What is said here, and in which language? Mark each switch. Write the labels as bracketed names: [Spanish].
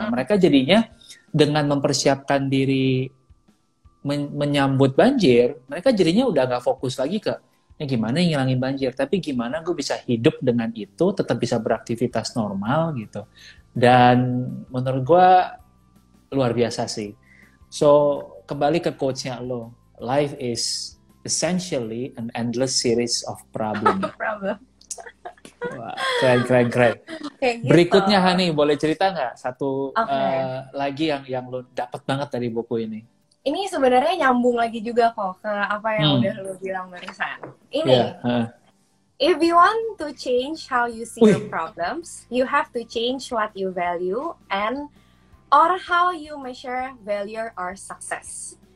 [Indonesian] Nah mereka jadinya dengan mempersiapkan diri menyambut banjir, mereka jadinya udah nggak fokus lagi ke gimana ngilangin banjir, tapi gimana gue bisa hidup dengan itu, tetap bisa beraktivitas normal gitu. Dan menurut gue luar biasa sih. [English] So [Indonesian] kembali ke quotes-nya lo, [English] life is essentially an endless series of problems. [Indonesian] Wah, keren. Gitu. Berikutnya Hani, boleh cerita nggak satu lagi yang lo dapat banget dari buku ini? Ini sebenarnya nyambung lagi juga kok ke apa yang udah lo bilang barusan. [English] Ini, if you want to change how you see your problems, you have to change what you value and or how you measure failure or success.